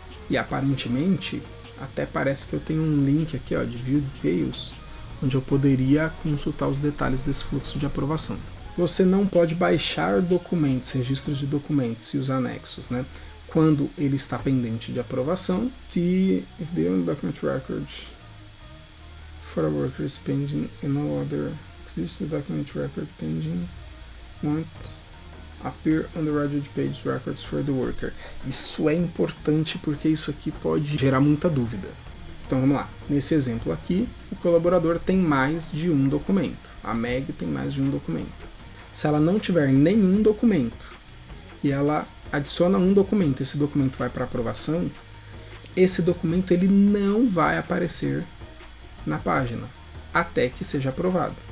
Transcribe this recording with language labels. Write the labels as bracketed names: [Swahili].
[Portuguese] E aparentemente, até parece que eu tenho um link aqui ó, de View Details, onde eu poderia consultar os detalhes desse fluxo de aprovação. Você não pode baixar documentos, registros de documentos e os anexos, né? Quando ele está pendente de aprovação. Se [English] if the only document record for a worker is pending and no other exists, the document record pending won't appear on the Redwood page records for the worker. [Portuguese] Isso é importante porque isso aqui pode gerar muita dúvida. Então vamos lá. Nesse exemplo aqui, o colaborador tem mais de um documento. A Meg tem mais de um documento. Se ela não tiver nenhum documento e ela adiciona um documento, esse documento vai para aprovação, esse documento ele não vai aparecer na página até que seja aprovado.